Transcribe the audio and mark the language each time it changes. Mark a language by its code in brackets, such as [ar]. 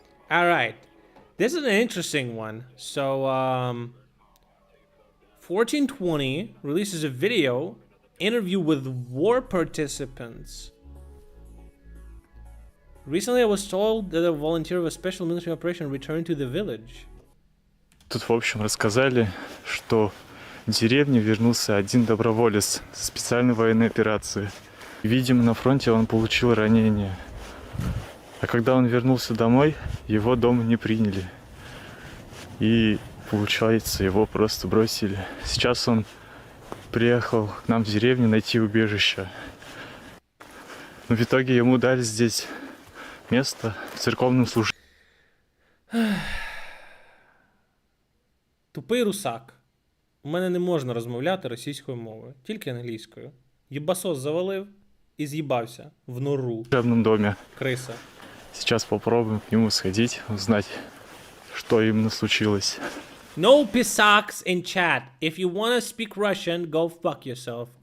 [en] All right, this is an interesting one. So, 1420 releases a video interview with war participants. Recently, I was told that a volunteer of a special military operation returned to the village. [ru] Тут, в общем, рассказали, что в деревню вернулся один доброволец со специальной военной операции. Видимо, на фронте он получил ранение. А когда он вернулся домой, его дома не приняли. И, получается, его просто бросили. Сейчас он приехал к нам в деревню найти убежище. Но в итоге ему дали здесь место в церковном служении. [uk] Тупий русак. У мене не можна розмовляти російською мовою, тільки англійською. Єбасос завалив і з'їбався в нору. [ru] В учебном доме. Крыса. Сейчас попробуем к нему сходить, узнать, что именно случилось. [en] No pisaks in chat. If you wanna speak Russian, go fuck yourself.